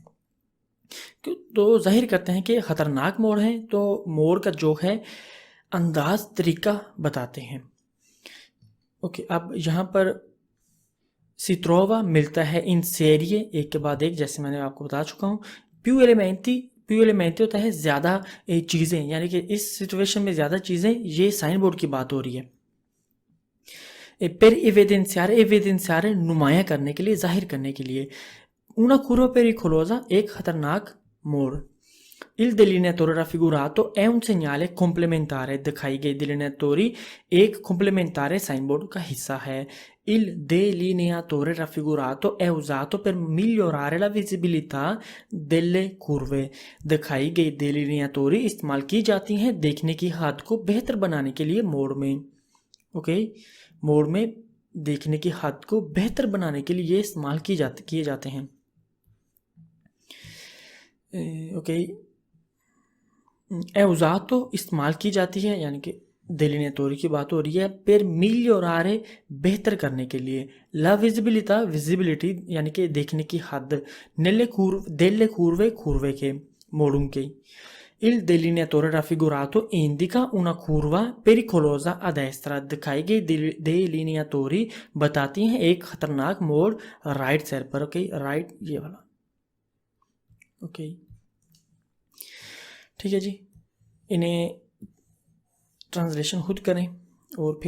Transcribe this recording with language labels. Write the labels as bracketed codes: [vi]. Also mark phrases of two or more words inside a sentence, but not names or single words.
[hi] तो जाहिर करते हैं कि ख़तरनाक मोड़ है, तो मोड़ का जो है अंदाज तरीका बताते हैं। ओके अब यहाँ पर सित्रोवा मिलता है [it] in serie [hi] एक के बाद एक, जैसे मैंने आपको बता चुका हूँ। [it] più elementi [hi] होता है ज़्यादा चीज़ें, यानी कि इस सिचुएशन में ज़्यादा चीज़ें, ये [en] sign board [hi] की बात हो रही है। [it] per evidenziare [hi] नुमाया करने के लिए, जाहिर करने के लिए। [it] una curva pericolosa [hi] एक खतरनाक मोड़। [it] Il delineatore raffigurato è un segnale complementare। [hi] दिखाई गई delineatori एक complementare [en] sign board [hi] का हिस्सा है। [it] Il delineatore raffigurato è usato per migliorare la visibilità delle curve। [hi] दिखाई गई delineatori इस्तेमाल की जाती हैं देखने की हद को बेहतर बनाने के लिए मोड़ में। ओके मोड़ में देखने की हद को बेहतर बनाने के लिए ये इस्तेमाल किए जाते हैं। ओके औज़ात इस्तेमाल की जाती है, यानी कि delineatori की बात हो रही है, [it] per migliorare [hi] बेहतर करने के लिए, [it] la visibilità [hi] visibility यानी कि देखने की हद, [it] delle curve [hi] के, मोड़ों के, [it] il delineatore raffigurato indica una curva pericolosa a destra, [hi] दिखाई गई delineatori बताती हैं एक खतरनाक मोड़ [en] right side [hi] पर। ओके, राइट ये वाला। ओके ठीक है जी, इन्हें ट्रांसलेशन खुद करें और फिर आगे चलेंगे फिर।